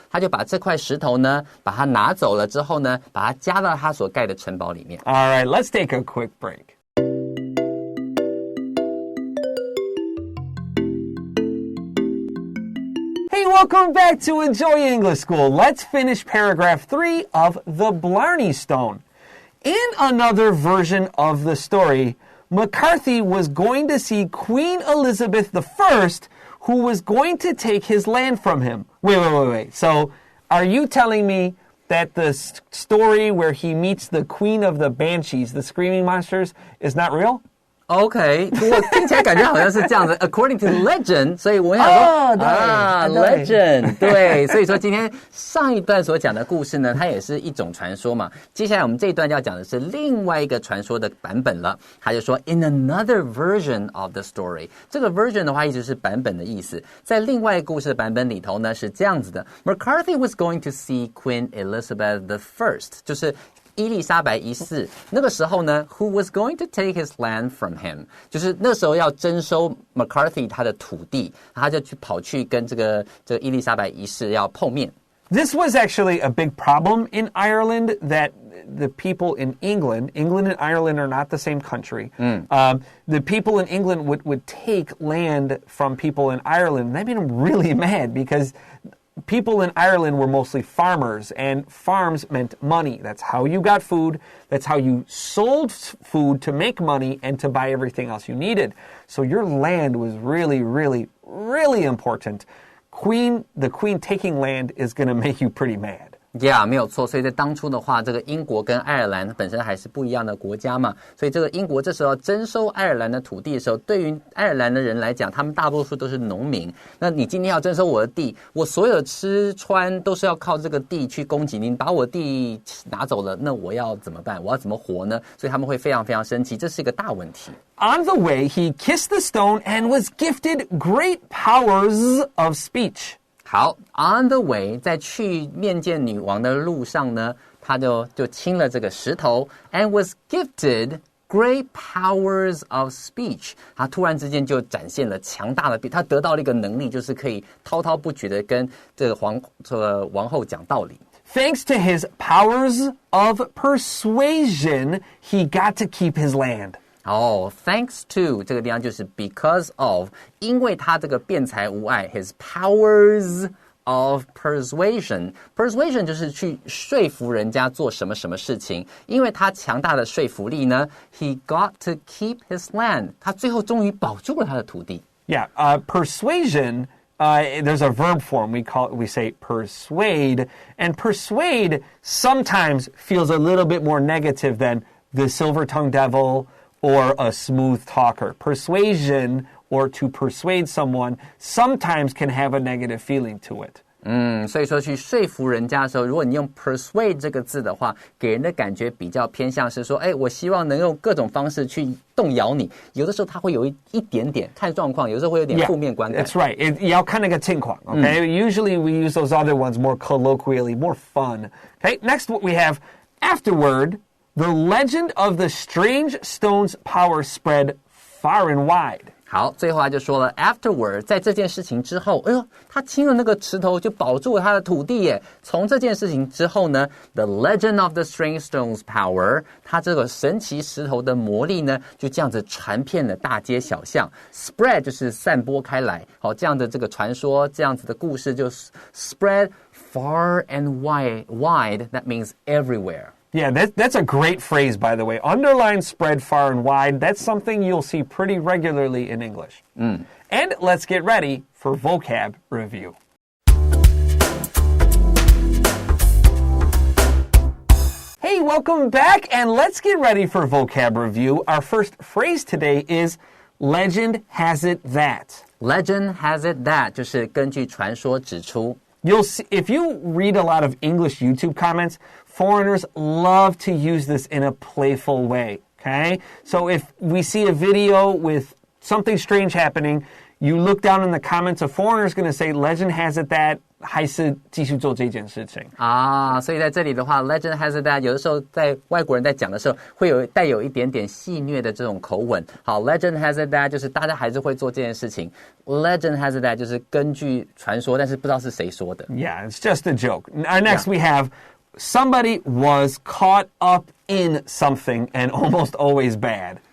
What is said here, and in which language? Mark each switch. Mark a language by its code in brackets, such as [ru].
[zh] 他就把这块石头呢，把它拿走了之后呢，把它加到他所盖的城堡里面。 [en] All right, let's take a quick break. Welcome back to Enjoy English School. Let's finish paragraph 3 of the Blarney Stone. In another version of the story, McCarthy was going to see Queen Elizabeth I, who was going to take his land from him. Wait. So, are you telling me that the story where he meets the Queen of the Banshees, the screaming monsters, is not real? [zh] OK, 我听起来感觉好像是这样子 [en] According to legend, [zh] 所以我想说legend 对，所以说今天上一段所讲的故事呢，它也是一种传说嘛。接下来我们这一段要讲的是另外一个传说的版本了。他就说 [en] In another version of the story, [zh] 这个 version 的话一直是版本的意思。在另外一个故事的版本里头呢，是这样子的 [en] McCarthy was going to see Queen Elizabeth I, [zh] 就是伊丽莎白一世，那个时候呢 [en] who was going to take his land from him， [zh] 就是那时候要征收 McCarthy 他的土地，他就跑去跟这个伊丽莎白一世要碰面。 [en] This was actually a big problem in Ireland that the people in England and Ireland are not the same country. The people in England would take land from people in Ireland. That made them really mad because people in Ireland were mostly farmers, and farms meant money. That's how you got food. That's how you sold food to make money and to buy everything else you needed. So your land was really, really, really important. The queen taking land is going to make you pretty mad.Yeah, [zh] 没有错。所以在当初的话，这个英国跟爱尔兰本身还是不一样的国家嘛，所以这个英国这时候征收爱尔兰的土地的时候，对于爱尔兰的人来讲，他们大多数都是农民。那你今天要征收我的地，我所有的吃穿都是要靠这个地去供给。你把我地拿走了，那我要怎么办？我要怎么活呢？所以他们会非常非常生气，这是一个大问题。 [en] On the way, he kissed the stone and was gifted great powers of speech. [zh] 好 [en] on the way [zh] 在去面见女王的路上呢，他就亲了这个石头 [en] and was gifted great powers of speech， [zh] 他突然之间就展现了强大的，他得到了一个能力，就是可以滔滔不绝的跟这个王后讲道理。 [en] Thanks to his powers of persuasion, he got to keep his land. thanks to [zh] 这个地方就是 [en] because of， [zh] 因为他这个辩才无碍 [en] his powers of persuasion [zh] 就是去说服人家做什么什么事情，因为他强大的说服力呢 [en] he got to keep his land， [zh] 他最后终于保住了他的土地。 [en] Yeah, persuasion, there's a verb form, we say persuade, and persuade sometimes feels a little bit more negative than the silver-tongued devil or a smooth talker. Persuasion or to persuade someone sometimes can have a negative feeling to it. [zh] 所以说去说服人家的时候，如果你用 persuade 这个字的话，给人的感觉比较偏向是说，我希望能用各种方式去动摇你。有的时候它会有一点点看状况，有的时候会有点负面观感。 [en] That's right. [zh] 要看那个情况 okay? [en] Usually we use those other ones more colloquially, more fun. Okay, next what we have, afterward, the legend of the strange stone's power spread far and wide. [zh] 好，最后他就说了 afterward 在这件事情之后，他亲了那个石头就保住了他的土地耶。从这件事情之后呢 [en] the legend of the strange stone's power [zh] 他这个神奇石头的魔力呢就这样子传遍了大街小巷。 spread 就是散播开来，好，这样的这个传说，这样子的故事就 [en] spread far and wide that means everywhere。 [zh] Yeah, [en] that's a great phrase, by the way. Underline spread far and wide. That's something you'll see pretty regularly in English. And let's get ready for vocab review. Hey, welcome back, and let's get ready for vocab review. Our first phrase today is legend has it that. Legend has it that [zh] 就是根据传说指出。 [en] You'll see, if you read a lot of English YouTube comments, foreigners love to use this in a playful way, okay? So if we see a video with something strange happening, you look down in the comments, a foreigner is going to say, legend has it that, [zh] 还是继续做这件事情。所以在这里的话 [en] legend has it that [zh] 有的时候在外国人在讲的时候会带有一点点戏谑的这种口吻。好 [en] legend has it that [zh] 就是大家还是会做这件事情。 [en] Legend has it that [zh] 就是根据传说，但是不知道是谁说的。 [en] Yeah, it's just a joke. Next we have somebody was caught up in something and almost always bad.